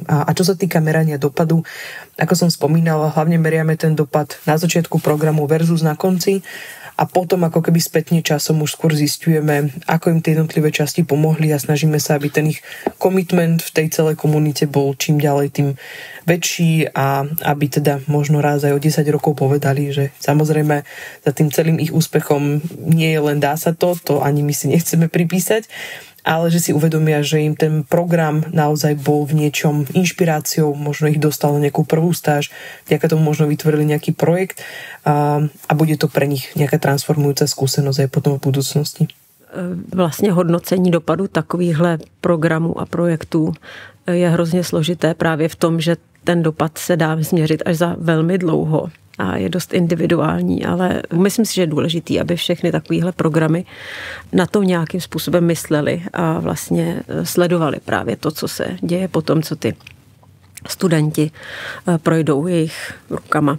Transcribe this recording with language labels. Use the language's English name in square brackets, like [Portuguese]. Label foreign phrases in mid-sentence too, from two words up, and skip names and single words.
[Slovak] A čo sa týka merania dopadu, ako som spomínala, hlavne meriame ten dopad na začiatku programu versus na konci a potom ako keby spätne časom už skôr zisťujeme, ako im tie jednotlivé časti pomohli a snažíme sa, aby ten ich commitment v tej celej komunite bol čím ďalej tým väčší a aby teda možno raz aj o 10 rokov povedali, že samozrejme za tým celým ich úspechom nie je len DASATO, to ani my si nechceme pripísať, ale že si uvedomia, že im ten program naozaj bol v niečom inšpiráciou, možno ich dostalo nejakú prvú stáž, vďaka tomu možno vytvorili nejaký projekt a bude to pre nich nejaká transformujúca skúsenosť aj potom v budúcnosti. [Czech] Vlastně hodnocení dopadu takovýchhle programů a projektů je hrozně složité právě v tom, že ten dopad se dá změřit až za velmi dlouho a je dost individuální, ale myslím si, že je důležitý, aby všechny takovéhle programy na to nějakým způsobem mysleli a vlastně sledovali právě to, co se děje po tom, co ty studenti projdou jejich rukama.